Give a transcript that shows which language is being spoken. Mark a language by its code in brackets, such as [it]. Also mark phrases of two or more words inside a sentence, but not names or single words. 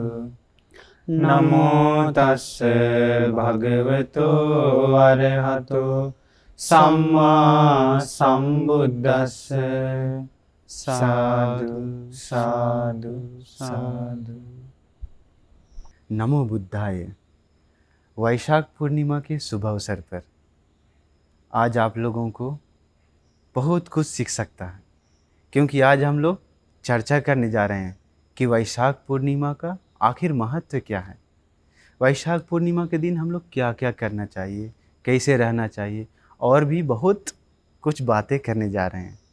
[pi] नमो तस्से भगवतो अरहतो सम्मा सम्बुद्धस्से। साधु साधु साधु। नमो बुद्धाय। [hi] वैशाख पूर्णिमा के शुभ अवसर पर आज आप लोगों को बहुत कुछ सीख सकता है, क्योंकि आज हम लोग चर्चा करने जा रहे हैं कि वैशाख पूर्णिमा का आखिर महत्व क्या है। वैशाख पूर्णिमा के दिन हम लोग क्या क्या करना चाहिए, कैसे रहना चाहिए, और भी बहुत कुछ बातें करने जा रहे हैं।